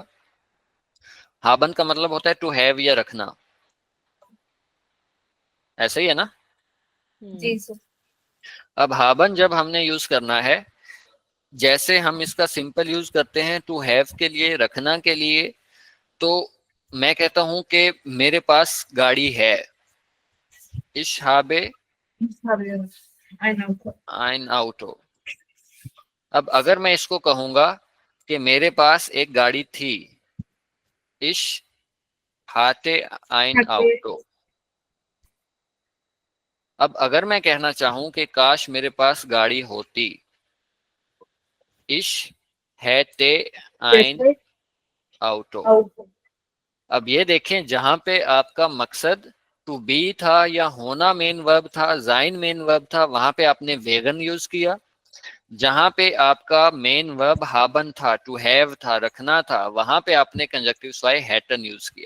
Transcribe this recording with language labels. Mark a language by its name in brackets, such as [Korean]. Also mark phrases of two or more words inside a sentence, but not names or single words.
[Hindi] हाबन का मतलब होता है [English] to have [Hindi] या रखना, ऐसे ही है ना। जी सर। अब हाबन जब हमने यूज करना है, जैसे हम इसका [English] simple use [Hindi] करते हैं [English] to have [Hindi] के लिए, रखना के लिए, तो मैं कहता हूं कि मेरे पास गाड़ी है, [German] Ich habe [English] I know. [German] ein Auto। [Hindi] अब अगर मैं इसको कहूंगा कि मेरे पास एक गाड़ी थी, [German] Ich hatte ein Auto. [Hindi] अब अगर मैं कहना चाहूं कि काश मेरे पास गाड़ी होती, [German] Ich hätte ein Auto. [Hindi] अब ये देखें, जहां पे आपका मकसद [English] to be [Hindi] था या होना [English] main verb [Hindi] था, जाइन [English] main verb [Hindi] था, वहां पे आपने वेगन यूज किया। जहां पे आपका [English] main verb [Hindi] हाबन था, [English] to have [Hindi] था, रखना था, वहां पे आपने [German] Konjunktiv zwei hätten [Hindi] यूज किया।